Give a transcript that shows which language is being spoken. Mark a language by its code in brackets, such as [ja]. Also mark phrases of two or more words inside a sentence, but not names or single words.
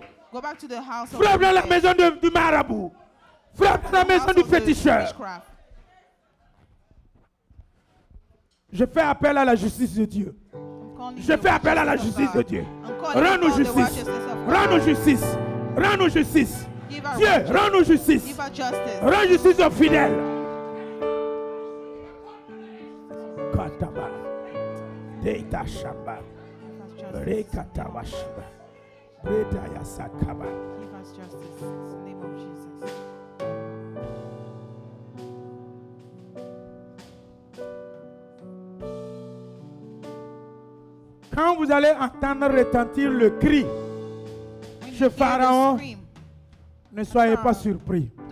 [fr] Frappe dans la maison du marabout. Frappe dans la maison du féticheur. Je fais appel à la justice de Dieu. Je fais appel à la justice de Dieu. Rends-nous justice. Rends-nous justice. Rends-nous justice. Dieu, rends-nous justice. Rends justice aux fidèles. Kataba. Deita Shamba. Rekatawa Shiba. Bredaya Sakaba. [en] Give us justice in the name of Jesus. [fr] Quand vous allez entendre retentir le cri chez Pharaon, ne soyez pas surpris.